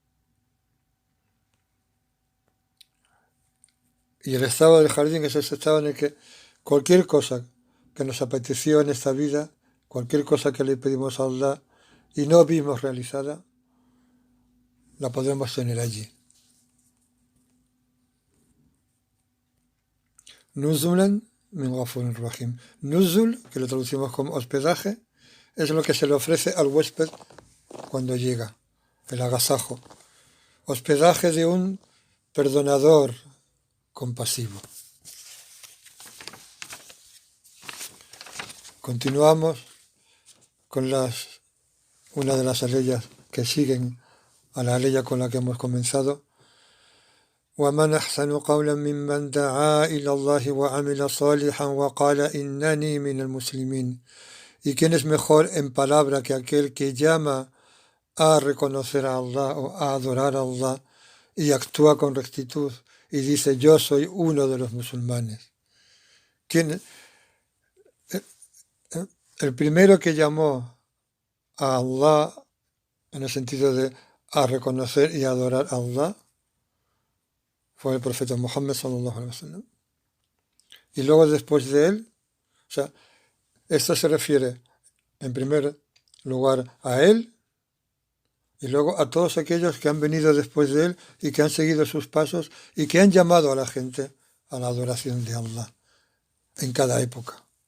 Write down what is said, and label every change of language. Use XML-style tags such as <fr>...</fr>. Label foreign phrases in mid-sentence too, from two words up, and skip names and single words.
<es>Y el estado del jardín es ese estado en el que cualquier cosa que nos apeteció en esta vida, cualquier cosa que le pedimos a Allah y no vimos realizada, la podremos tener allí.</es> <ar>نزلا من غفور رحيم.</ar> <es>Nuzul, que lo traducimos como hospedaje, es lo que se le ofrece al huésped cuando llega, el agasajo. Hospedaje de un perdonador compasivo. Continuamos con una de las aleyas que siguen a la aleya con la que hemos comenzado.</es> <ar>وَمَنْ أَحْسَنُ قَوْلًا مِمَّنْ دَعَا إِلَى اللَّهِ وَعَمِلَ صَالِحًا وَقَالَ إِنَّنِي مِنَ الْمُسْلِمِينَ.</ar> <es>¿Y quién es mejor en palabra que aquel que llama a reconocer a Allah o a adorar a Allah y actúa con rectitud y dice yo soy uno de los musulmanes? ¿Quién? El primero que llamó a Allah en el sentido de a reconocer y adorar a Allah fue el profeta Muhammad</es> <ar>صلى الله عليه وسلم.</ar> <es>Y luego después de él, o sea, esto se refiere en primer lugar a él y luego a todos aquellos que han venido después de él y que han seguido sus pasos y que han llamado a la gente a la adoración de Allah en cada época.</es>